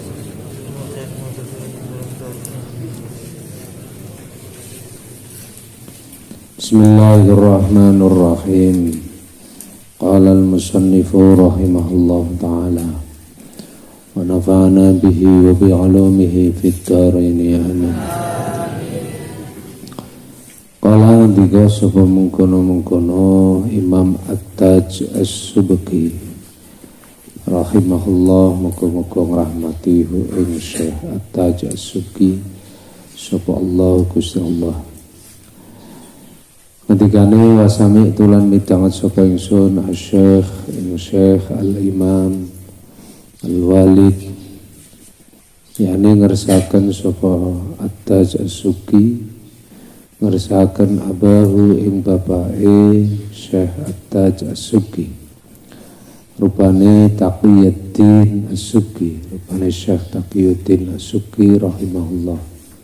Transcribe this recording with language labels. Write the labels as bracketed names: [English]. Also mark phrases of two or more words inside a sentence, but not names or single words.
[Arabic] بسم الله الرحمن الرحيم. قال المصنف رحمه الله تعالى ونفعنا به وبعلومه في الدارين آمين. [Javanese] Qala diga sapa mengkono Imam At-Taj As-Subki rahimahullah, muga-muga ngrahmati ing Syekh At-Taj As-Subki sapa Allah Gusti Allah. Ketikane wasami tulan midanget sapa ingsun Syekh Al-Imam Al-Walid yani ngersaken sapa At-Taj As-Subki, ngersaken abahu ing bapake Syekh At-Taj As-Subki, rupane Taqiyuddin As-Subki, rupane Syekh Taqiyuddin As-Subki rahimahullah.